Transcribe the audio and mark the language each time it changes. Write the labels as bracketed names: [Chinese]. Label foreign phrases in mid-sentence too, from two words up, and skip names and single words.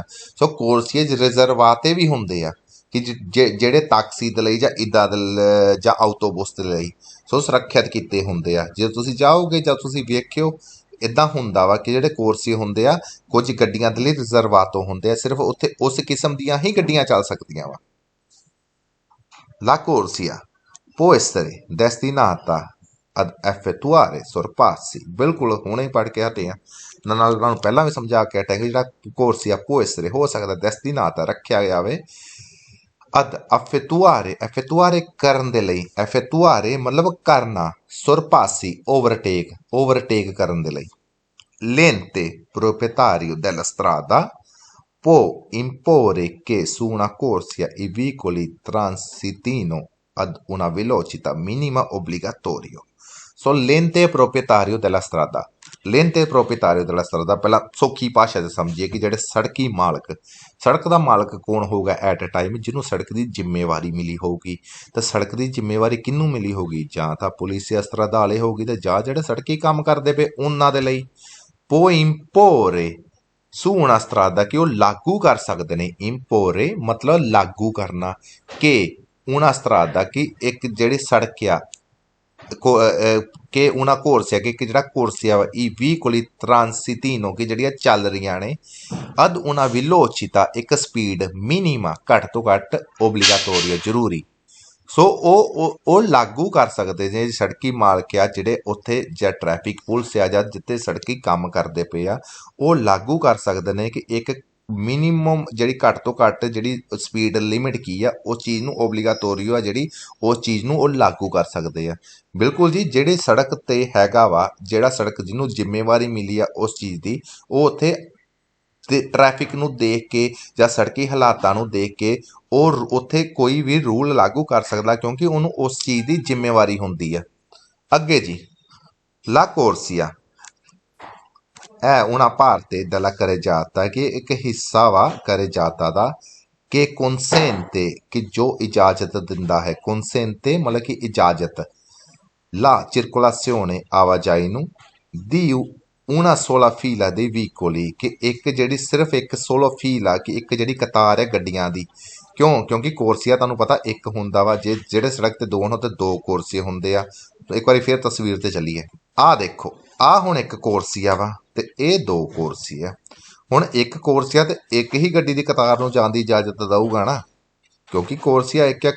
[Punjabi] ਸੋ ਕੋਰਸੀਏ ਰਿਜ਼ਰਵਾਤੇ ਵੀ ਹੁੰਦੇ ਆ ਕਿ ਜਿਹੜੇ ਟੈਕਸੀ ਦੇ ਲਈ ਜਾਂ ਇੱਦਾਂ ਦੇ ਜਾਂ ਆਟੋਬੁਸ ਦੇ ਲਈ ਸੋ ਸੁਰੱਖਿਅਤ ਕੀਤੇ ਹੁੰਦੇ ਆ। ਜੇ ਤੁਸੀਂ ਜਾਓਗੇ ਜਾਂ ਤੁਸੀਂ ਵੇਖਿਓ, ਇੱਦਾਂ ਹੁੰਦਾ ਵਾ ਕਿ ਜਿਹੜੇ ਕੋਰਸੀਏ ਹੁੰਦੇ ਆ ਕੁਝ ਗੱਡੀਆਂ ਦੇ ਲਈ ਰਿਜ਼ਰਵਾਤੋ ਹੁੰਦੇ ਆ, ਸਿਰਫ ਉੱਥੇ ਉਸ ਕਿਸਮ ਦੀਆਂ ਹੀ ਗੱਡੀਆਂ ਚੱਲ ਸਕਦੀਆਂ ਵਾ। [Italian] La corsia può essere destinata ad effettuare sorpassi, [Punjabi] ਬਿਲਕੁਲ ਹੁਣੇ ਹੀ ਪੜ੍ਹ ਕੇ ਹਟੇ ਆ, ਨਾਲ ਤੁਹਾਨੂੰ ਪਹਿਲਾਂ ਵੀ ਸਮਝਾ ਕੇ ਹਟਿਆ ਕਿ ਜਿਹੜਾ ਕੋਰਸੀਆ [Italian] può essere [Punjabi] ਹੋ ਸਕਦਾ destinata ਰੱਖਿਆ ਗਿਆ ਵੇ [Italian] ad effettuare, effettuare [Punjabi] ਕਰਨ ਦੇ ਲਈ, effettuare ਮਤਲਬ ਕਰਨਾ, sorpassi overtake ਕਰਨ ਦੇ ਲਈ। [Italian] L'ente proprietario della strada può imporre che su una corsia i veicoli transitino ad una velocità minima obbligatorio. So l'ente proprietario della strada, l'ente proprietario della strada, [Punjabi] ਪਹਿਲਾਂ ਸੌਖੀ ਭਾਸ਼ਾ 'ਚ ਸਮਝੀਏ ਕਿ ਜਿਹੜੇ ਸੜਕੀ ਮਾਲਕ, ਸੜਕ ਦਾ ਮਾਲਕ ਕੌਣ ਹੋਊਗਾ [English] at a time, [Punjabi] ਜਿਹਨੂੰ ਸੜਕ ਦੀ ਜ਼ਿੰਮੇਵਾਰੀ ਮਿਲੀ ਹੋਊਗੀ। ਤਾਂ ਸੜਕ ਦੀ ਜ਼ਿੰਮੇਵਾਰੀ ਕਿਹਨੂੰ ਮਿਲੀ ਹੋਊਗੀ? ਜਾਂ ਤਾਂ ਪੁਲਿਸ ਜਾਂ ਸਰਦਾਲੇ ਹੋਊਗੀ, ਤੇ ਜਾਂ ਜਿਹੜੇ ਸੜਕੀ ਕੰਮ ਕਰਦੇ ਪਏ ਉਹਨਾਂ ਦੇ ਲਈ। [Italian] può imporre su una strada, [Punjabi] ਕਿ ਉਹ ਲਾਗੂ ਕਰ ਸਕਦੇ ਨੇ। ਇੰਪੋਰੇ ਮਤਲਬ ਲਾਗੂ ਕਰਨਾ, ਕਿ [Italian] una strada [Punjabi] ਕਿ ਇੱਕ ਜਿਹੜੀ ਸੜਕ ਆ, ਕਿ ਉਹਨਾਂ ਕੋਰਸਿਆ ਕਿ ਜਿਹੜਾ ਕੋਰਸਿਆ ਵਾ ਇਹ [Italian] veicoli transitino [Punjabi] ਕਿ ਜਿਹੜੀਆਂ ਚੱਲ ਰਹੀਆਂ ਨੇ, [Italian] ad una velocità [Punjabi] ਇੱਕ ਸਪੀਡ, ਮਿਨੀਮਾ ਘੱਟ ਤੋਂ ਘੱਟ, ਓਬਲੀਗਾਟੋਰੀਓ ਜ਼ਰੂਰੀ। ਸੋ ਉਹ ਲਾਗੂ ਕਰ ਸਕਦੇ ਨੇ ਸੜਕੀ ਮਾਲਕ ਆ ਜਿਹੜੇ ਉੱਥੇ, ਜਾਂ ਟ੍ਰੈਫਿਕ ਪੁਲਿਸ ਆ ਜਾਂ ਜਿੱਥੇ ਸੜਕੀ ਕੰਮ ਕਰਦੇ ਪਏ ਆ, ਉਹ ਲਾਗੂ ਕਰ ਸਕਦੇ ਨੇ ਕਿ ਇੱਕ ਮਿਨੀਮਮ ਜਿਹੜੀ ਘੱਟ ਤੋਂ ਘੱਟ ਜਿਹੜੀ ਸਪੀਡ ਲਿਮਿਟ ਕੀ ਆ, ਉਸ ਚੀਜ਼ ਨੂੰ ਓਬਲੀਗਾਟੋਰੀਓ ਆ ਜਿਹੜੀ, ਉਸ ਚੀਜ਼ ਨੂੰ ਉਹ ਲਾਗੂ ਕਰ ਸਕਦੇ ਆ। ਬਿਲਕੁਲ ਜੀ, ਜਿਹੜੇ ਸੜਕ 'ਤੇ ਹੈਗਾ ਵਾ, ਜਿਹੜਾ ਸੜਕ ਜਿਹਨੂੰ ਜ਼ਿੰਮੇਵਾਰੀ ਮਿਲੀ ਆ ਉਸ ਚੀਜ਼ ਦੀ, ਉਹ ਉੱਥੇ ਤੇ ਟ੍ਰੈਫਿਕ ਨੂੰ ਦੇਖ ਕੇ ਜਾਂ ਸੜਕੀ ਹਾਲਾਤਾਂ ਨੂੰ ਦੇਖ ਕੇ ਉਹ ਉੱਥੇ ਕੋਈ ਵੀ ਰੂਲ ਲਾਗੂ ਕਰ ਸਕਦਾ, ਕਿਉਂਕਿ ਉਹਨੂੰ ਉਸ ਚੀਜ਼ ਦੀ ਜ਼ਿੰਮੇਵਾਰੀ ਹੁੰਦੀ ਆ। ਅੱਗੇ ਜੀ, [Italian] la corsia è una parte della carreggiata [Punjabi] ਕਿ ਇੱਕ ਹਿੱਸਾ ਵਾ carreggiata ਦਾ, ਕਿ consente ਕਿ ਜੋ ਇਜਾਜ਼ਤ ਦਿੰਦਾ ਹੈ, consente ਮਤਲਬ ਕਿ ਇਜਾਜ਼ਤ, [Italian] la circolazione [Punjabi] ਆਵਾਜਾਈ ਨੂੰ, [Italian] di una sola fila dei veicoli [Punjabi] ਕਿ ਇੱਕ ਜਿਹੜੀ ਸਿਰਫ ਇੱਕ [Italian] solo fila [Punjabi] ਕਿ ਇੱਕ ਜਿਹੜੀ ਕਤਾਰ ਹੈ ਗੱਡੀਆਂ ਦੀ। ਕਿਉਂਕਿ ਕੋਰਸੀਆ ਤੁਹਾਨੂੰ ਪਤਾ ਇੱਕ ਹੁੰਦਾ ਵਾ, ਜਿਹੜੇ ਸੜਕ ਤੇ ਦੋ ਹੋਣ ਤੇ ਦੋ ਕੋਰਸੀਏ ਹੁੰਦੇ ਆ। ਇੱਕ ਵਾਰੀ ਫਿਰ ਤਸਵੀਰ ਤੇ ਚੱਲੀਏ। ਆਹ ਦੇਖੋ, ਆਹ ਹੁਣ ਇੱਕ ਕੋਰਸੀਆ ਵਾ ਤੇ ਇਹ ਦੋ ਕੋਰਸੀਆ। ਹੁਣ ਇੱਕ ਕੋਰਸੀਆ ਤੇ ਇੱਕ ਹੀ ਗੱਡੀ ਦੀ ਕਤਾਰ ਨੂੰ ਜਾਣ ਦੀ ਇਜਾਜ਼ਤ ਦਊਗਾ ਨਾ, ਕਿਉਂਕਿ ਕੋਰਸੀਆ ਇੱਕ ਆ।